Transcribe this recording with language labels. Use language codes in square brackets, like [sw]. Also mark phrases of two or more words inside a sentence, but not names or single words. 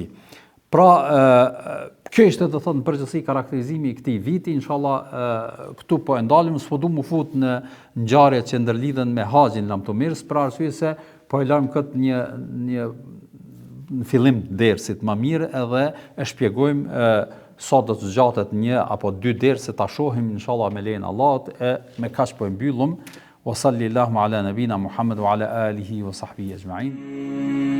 [sq] Pra kjo ishte të thotë në përgjithësi karakterizimi i këtij viti, inshallah këtu po e ndalim, s'po du mu fut në ngjarjet që ndërlidhen me haxhin lamtomirës, për arsye se po e lëm këtë një në fillim të dersit më mirë edhe e shpjegojmë sa do të zgjatet një apo dy derse ta shohim inshallah me lejen e Allahut, e me kaq po e mbyllum. [ar] وصلى الله على نبينا محمد وعلى آله وصحبه أجمعين.